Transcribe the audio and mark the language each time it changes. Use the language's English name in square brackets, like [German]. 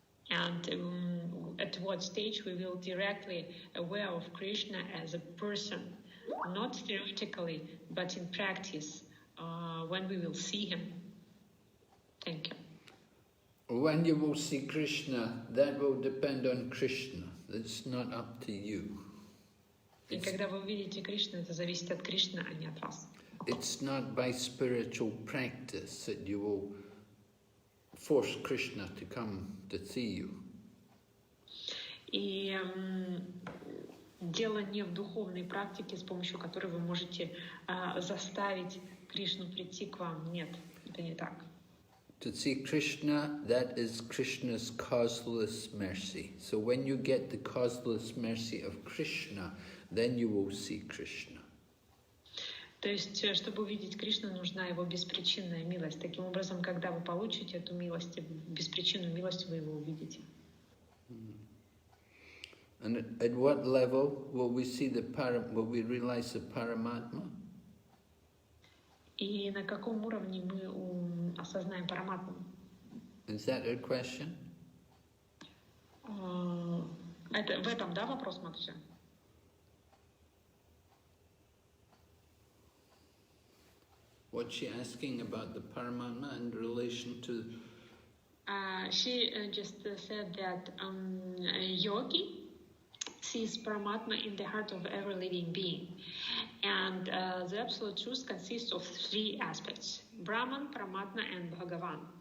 [English] And at what stage we will directly aware of Krishna as a person, not theoretically, but in practice, when we will see him. Thank you. When you will see Krishna, that will depend on Krishna. It's not up to you. [Russian] И когда вы увидите Кришну, это зависит от Кришны, а не от вас. [English] It's not by spiritual practice that you will force Krishna to come to see you. [Russian] И дело не в духовной практике, с помощью которой вы можете заставить Кришну прийти к вам. Нет, это не так. [English] To see Krishna, that is Krishna's causeless mercy. So when you get the causeless mercy of Krishna, then you will see Krishna. [Russian] То есть, чтобы увидеть Кришну, нужна его беспричинная милость. Таким образом, когда вы получите эту милость, беспричинную милость, вы его увидите. [English] And at what level will we see will we realize the Paramatma? [Russian] И на каком уровне мы осознаем Параматму? [English] Is that a question? [Russian] Это в этом, да, вопрос, Матушка? [English] What's she asking about the Paramatma in relation to? She just said that yogi sees Paramatma in the heart of every living being. And the absolute truth consists of three aspects: Brahman, Paramatma, and Bhagavan.